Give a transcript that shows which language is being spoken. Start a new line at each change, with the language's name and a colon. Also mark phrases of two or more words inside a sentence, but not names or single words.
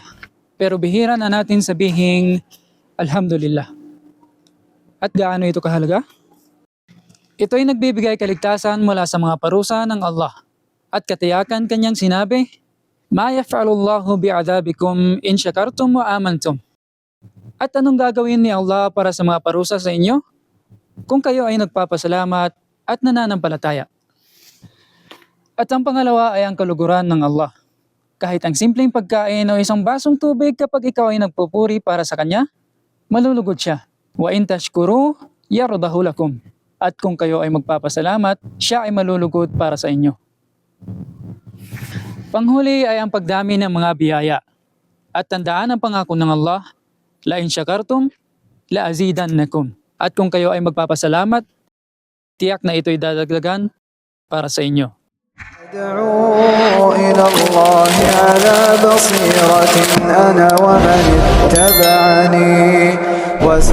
Filipino: Pero bihira na natin sabihing Alhamdulillah. At gaano ito kahalaga? Ito ay nagbibigay kaligtasan mula sa mga parusa ng Allah. At katiyakan kanyang sinabi,
Arabic: ما يفعل الله بعذابكم إن شكرتم وآمنتم.
Filipino: At anong gagawin ni Allah para sa mga parusa sa inyo? Kung kayo ay nagpapasalamat at nananampalataya. At ang pangalawa ay ang kaluguran ng Allah. Kahit ang simpleng pagkain o isang basong tubig kapag ikaw ay nagpupuri para sa Kanya, malulugod siya.
Arabic: وإن تشكروا يرضه لكم.
Filipino: At kung kayo ay magpapasalamat, siya ay malulugod para sa inyo. Panghuli ay ang pagdami ng mga biyaya. At tandaan ang pangako ng Allah,
Arabic: لئن شكرتم لأزيدنكم.
Filipino: At kung kayo ay magpapasalamat, tiyak na ito'y dadagdagan para sa inyo.
Arabic: أدعو إلى الله على بصيرة أنا ومن اتبعني